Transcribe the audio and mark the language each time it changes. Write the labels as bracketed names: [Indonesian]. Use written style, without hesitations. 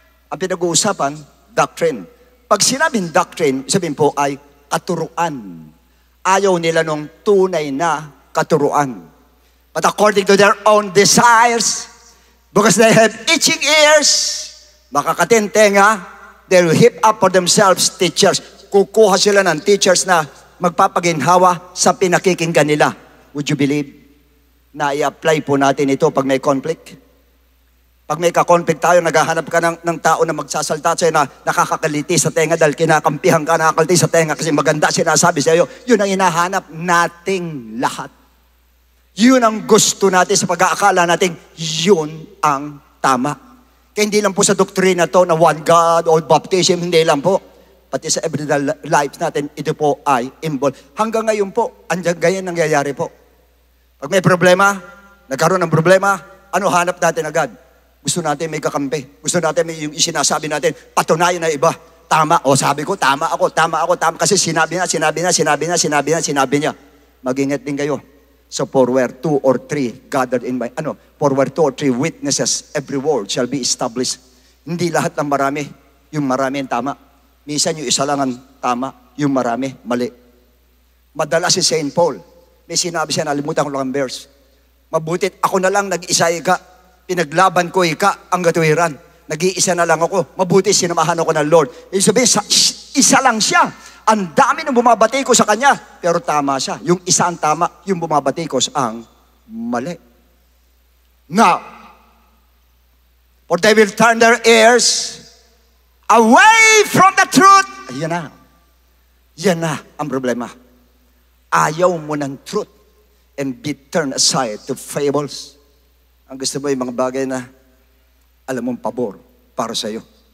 [Filipino] Ang pinag-uusapan, doctrine. Pag sinabing doctrine, sabihin po ay katuruan. Ayaw nila nung tunay na katuruan. [English] But according to their own desires, because they have itching ears, makakatentenga, they will heap up for themselves teachers. [Filipino] Kukuha sila ng teachers na magpapaginhawa sa pinakikinggan nila. [English] Would you believe [Filipino] na i-apply po natin ito pag may conflict? Pag may ka-conflict tayo, naghahanap ka ng tao na magsasalta sa'yo na nakakakaliti sa tenga dahil kinakampihan ka, nakakaliti sa tenga kasi maganda sinasabi sa'yo. Yun ang hinahanap nating lahat. Yun ang gusto natin sa pag-aakala natin, yun ang tama. Kaya hindi lang po sa doktrina to na one God or baptism, hindi lang po. Pati sa everyday life natin, ito po ay involved. Hanggang ngayon po, ganyan nangyayari po. Pag may problema, nagkaroon ng problema, ano hanap natin agad? Gusto natin may kakampi. Gusto natin may yung sinasabi natin, patunayan na iba. Tama. O sabi ko, tama ako. Kasi sinabi niya. Mag-ingat din kayo. [English] So for where 2 or 3 gathered in my, for where 2 or 3 witnesses, every word shall be established. [Filipino] Hindi lahat ng marami, yung marami ang tama. Minsan yung isa lang ang tama, yung marami, mali. Madalas si St. Paul, may sinabi siya, nalimutan ko lang ang verse. Mabutit ako na lang nag-isa ika, pinaglaban ko ika ang katuwiran. Nag-iisa na lang ako, mabuti sinamahan ako ng Lord. Ibig sabihin, isa lang siya. Ang dami ng bumabatikos sa kanya, pero tama siya. Yung isa ang tama, yung bumabatikos ang mali. [English] Now, for they will turn their ears away from the truth. [Filipino] Yan na. Yan na ang problema. Ayaw mo ng truth [English] and be turned aside to fables. [Filipino] Ang gusto mo yung mga bagay na alam mong pabor para sa iyo.